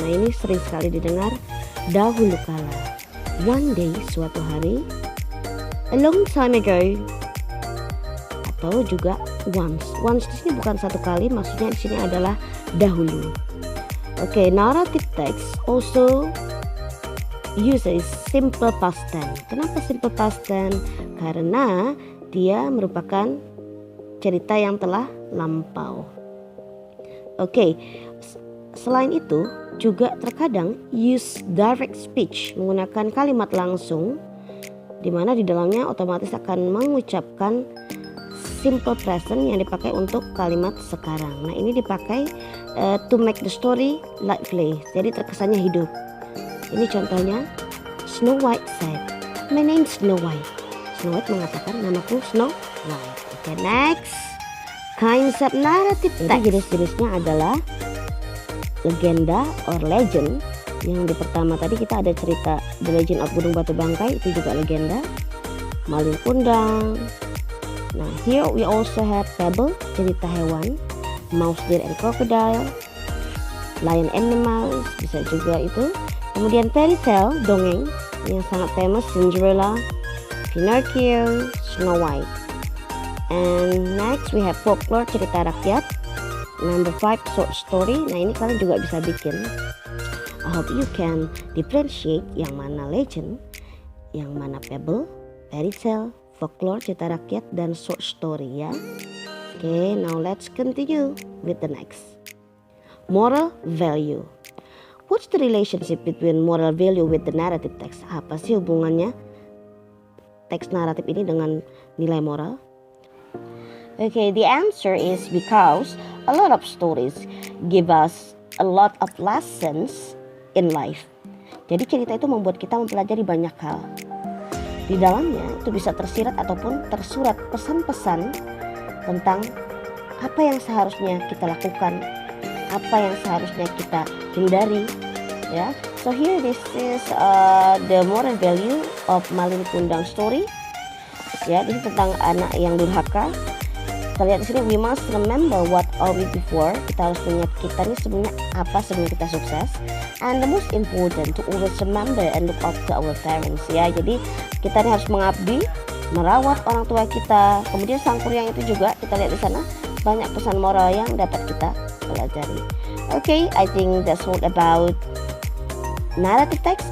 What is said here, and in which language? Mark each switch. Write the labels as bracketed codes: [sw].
[id] Nah ini sering sekali didengar, dahulu kala, [en] one day, [id] suatu hari, [en] a long time ago, [id] atau juga once. Once di sini bukan satu kali, maksudnya di sini adalah dahulu. [en] Okay, narrative text also uses simple past tense. [id] Kenapa simple past tense? Karena dia merupakan cerita yang telah lampau. Okay, selain itu juga terkadang [en] use direct speech, [id] menggunakan kalimat langsung, di mana di dalamnya otomatis akan mengucapkan simple present yang dipakai untuk kalimat sekarang. Nah ini dipakai [en] to make the story lively, [id] jadi terkesannya hidup. [en] Ini contohnya, Snow White said, "My name is Snow White." [id] Snow White mengatakan, namaku Snow White. [en] Okay, next, kinds of narrative text. [id] Jadi jenis-jenisnya adalah legenda or legend. Yang di pertama tadi kita ada cerita The Legend of Gunung Batu Bangkai, itu juga legenda. Maling Kundang. [en] Nah, here we also have fable, [id] cerita hewan. [en] Mouse, Deer and Crocodile. [id] Lion and the Mouse, bisa juga itu. Kemudian fairy tale, dongeng, yang sangat famous, Cinderella, Pinocchio, Snow White. [en] And next we have folklore, [id] cerita rakyat. [en] Number 5, short story. [id] Nah ini kalian juga bisa bikin. [en] I hope you can differentiate [id] yang mana [en] legend, yang mana fable, fairy tale, folklore, [id] cerita rakyat, dan [en] short story ya. Okay, now let's continue with the next. Moral value. What's the relationship between moral value with the narrative text? [id] Apa sih hubungannya teks naratif ini dengan nilai moral? [en] Okay, the answer is because a lot of stories give us a lot of lessons in life. [id] Jadi cerita itu membuat kita mempelajari banyak hal. Di dalamnya itu bisa tersirat ataupun tersurat pesan-pesan tentang apa yang seharusnya kita lakukan, apa yang seharusnya kita hindari, ya. [en] So here this is the moral value of Malin Kundang story. [id] Ya, ini tentang anak yang durhaka. Kita lihat di sini, [en] we must remember what are we before. [id] Kita harus mengingat kita ini sebenarnya apa sebelum kita sukses. [en] And the most important to always remember and look up to our parents. [id] Ya, jadi kita ini harus mengabdi, merawat orang tua kita. Kemudian sang kuryang itu juga kita lihat di sana banyak pesan moral yang dapat kita pelajari. [en] Okay, I think that's all about narrative text.